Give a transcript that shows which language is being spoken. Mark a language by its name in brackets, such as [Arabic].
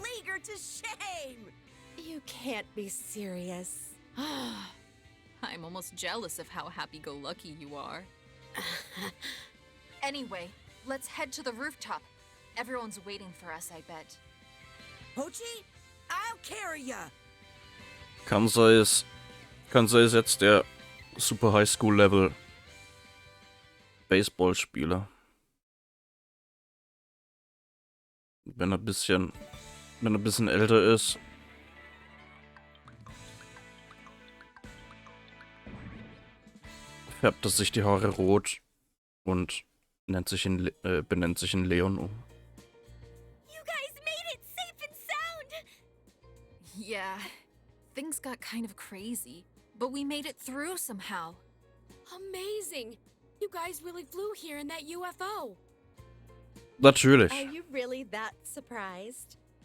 [English] leaguer to shame. You can't be serious. I'm almost jealous of how happy-go-lucky you are. Anyway, let's head to the rooftop. Everyone's waiting for us, I bet. Pochi, I'll carry ya. [German] Kansai ist jetzt der Super High School Level Baseballspieler. Wenn er ein bisschen älter ist. färbte sich die Haare rot und benennt sich in Leon um. [English] You guys made it safe and sound! Yeah, things got kind of crazy, but we made it through somehow. Amazing! You guys really flew here in that UFO. [German] Natürlich. [English] Are you really that surprised?